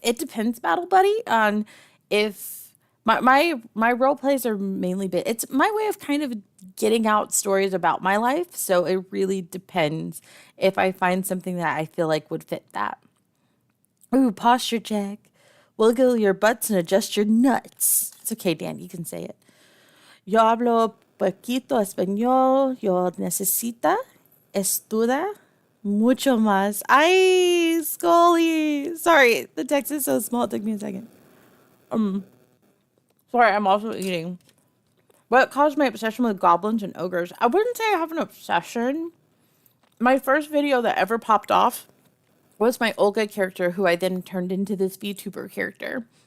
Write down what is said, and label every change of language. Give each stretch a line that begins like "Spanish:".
English: It depends, Battle Buddy, on if my role plays are mainly it's my way of kind of getting out stories about my life. So it really depends if I find something that I feel like would fit that. Ooh, posture check. Wiggle your butts and adjust your nuts. It's okay, Dan. You can say it.
Spanish: Yo hablo poquito español. Yo necesita estuda mucho más.
English: Ay, Scully. Sorry, the text is so small. It took me a second. Sorry, I'm also eating. What caused my obsession with goblins and ogres? I wouldn't say I have an obsession. My first video that ever popped off was my Olga character, who I then turned into this VTuber character.